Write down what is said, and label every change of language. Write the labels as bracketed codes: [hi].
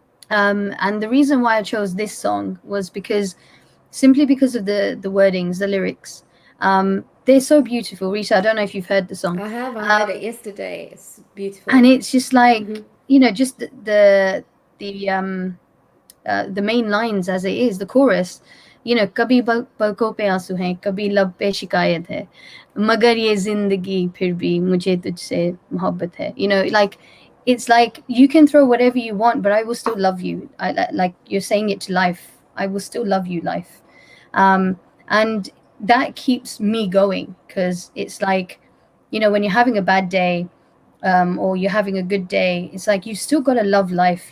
[en] And the reason why I chose this song was simply because of the wordings, the lyrics. They're so beautiful. Rita, I don't know if you've heard the song. I heard it yesterday. It's beautiful. And it's just like Mm-hmm. just the main lines as it is, the chorus. [hi] कभी पलकों पे आंसू हैं, कभी लब पे शिकायत है, मगर ये जिंदगी फिर भी मुझे तुझसे मोहब्बत है. [en] Like it's like you can throw whatever you want, but I will still love you. Like you're saying it to life. I will still love you, life. And that keeps me going, because it's like, when you're having a bad day, or you're having a good day, it's like you've still got to love life.